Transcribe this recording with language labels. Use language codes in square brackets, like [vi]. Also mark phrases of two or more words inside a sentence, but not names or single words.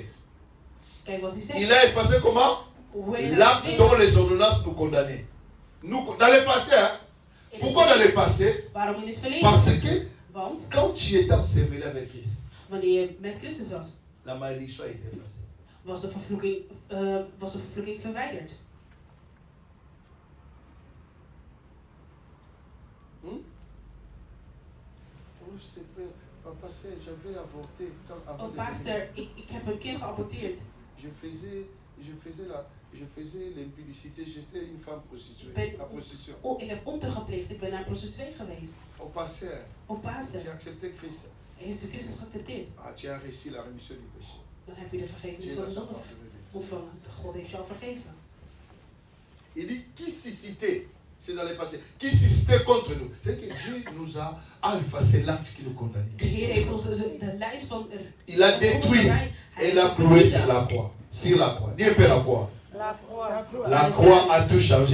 [fr] Il a effacé comment? L'acte dont les ordonnances nous condamnaient. Nous, dans le passé, hein? Pourquoi dans le passé? Parce que quand tu étais enseveli avec Christ, la malédiction a été effacée. [nl] Was de vervloeking verwijderd. [fr] J'avais avorté. [nl] Oh, pastor, ik heb een kind geaborteerd. [fr] Je faisais l'impudicité, j'étais une femme prostituée. La prostitution. [nl] Oh, ik heb ontucht gepleegd, ik ben naar een prostituee geweest. [fr] Au pasteur. [nl] Oh, pastor. [fr] Tu as accepté Christ. [nl] Heeft u Christus geaccepteerd? [fr] Ah, tu as reçu la rémission du péché. [nl] Dan heb je de vergeving van de zonde ontvangen. God heeft jou vergeven. [fr] Il dit qui suscitait, c'est dans le passé, qui suscitait contre nous. C'est que Dieu nous a effacé l'acte qui nous condamnait. Il a détruit et l'a cloué sur la croix. Sur la croix. Dis un peu la croix. La croix a tout changé.